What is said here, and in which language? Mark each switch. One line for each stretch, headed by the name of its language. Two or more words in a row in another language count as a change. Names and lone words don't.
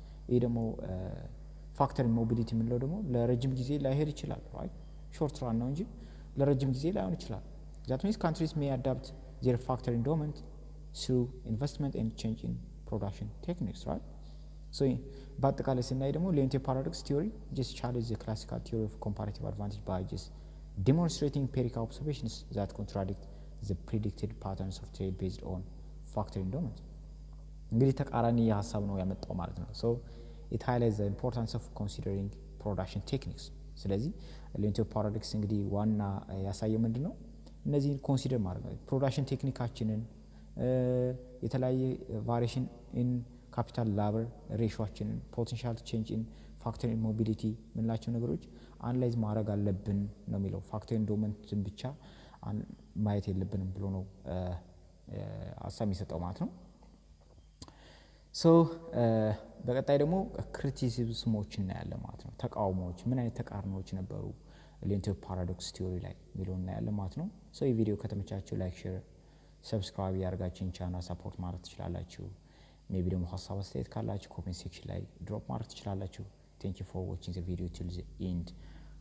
Amharic: ይሄ ደግሞ
English: factor immobility
Amharic: የምንለው ደግሞ ለረጅም ጊዜ ላይሄድ ይችላል right?
English: short run
Amharic: ነው እንጂ ለረጅም ጊዜ ላይሆን ይችላል
English: that means countries may adapt their factor endowment through investment and change in production techniques right? so
Amharic: በአጠቃላይ ስናይ ደግሞ
English: Leontief paradox theory just challenge the classical theory of comparative advantage by just demonstrating empirical observations that contradict the predicted patterns of trade based on factor endowment.
Amharic: እንግዲህ ተቃራኒ ሐሳብ ነው ያመጣው ማለት ነው
English: so it highlights the importance of considering production techniques.
Amharic: ስለዚህ Leontief paradox እንግዲህ ዋና ያሳየው ምንድነው እነዚህ ኮንሲደር ማድረግ ፕሮዳክሽን ቴክኒካችንን የተለያየ
English: variation in capital labor ratio potential change in factor immobility
Amharic: ምንላቸው ነገሮች አናላይዝ ማድረግ አለብን ነው የሚለው
English: factor endowment
Amharic: ብቻ ማየት የለብንም ብሎ ነው ሐሳብ የሚሰጠው ማለት ነው so በቀጣይ ደግሞ ክሪቲሲዝሞችን እናያለን ማለት ነው ተቃውሞዎች ምን አይነት ተቃርኖዎች ነበሩ Leontief paradox theory ላይ ሚለውን እናያለን ማለት ነው so ይህ ቪዲዮ ከተመቻችሁ
English: like share subscribe
Amharic: ያርጋችሁን ቻናል ሰፖርት ማድረግ ትችላላችሁ ሜቢ ደግሞ ሐሳብ አስተያየት ካላችሁ
English: comment section
Amharic: ላይ ድሮፕ ማድረግ ትችላላችሁ
English: thank you for watching the video till the end